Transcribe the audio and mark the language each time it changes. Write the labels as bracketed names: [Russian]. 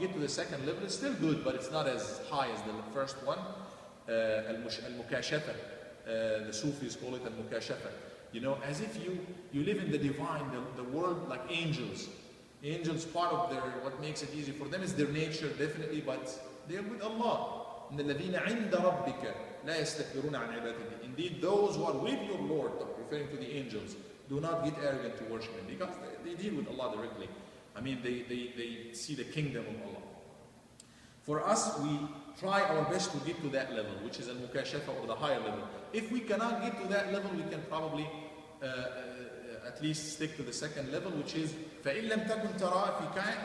[English] Get to the second level, it's still good, but it's not as high as the first one. المكاشفة. The Sufis call it al-mukashafa. As if you live in the divine, the world, like angels. Angels, part of what makes it easy for them is their nature, definitely, but they're with Allah. [Arabic] إن الذين عند ربك لا يستكبرون عن عبادته. [English] Indeed, those who are with your Lord, referring to the angels, do not get arrogant to worship Him, because they deal with Allah directly. They see the kingdom of Allah. For us, we try our best to get to that level, which is al-mukashafa, or the higher level. If we cannot get to that level, we can probably at least stick to the second level, which is [Arabic] فَإِن لَمْ تَكُنْ تَرَى.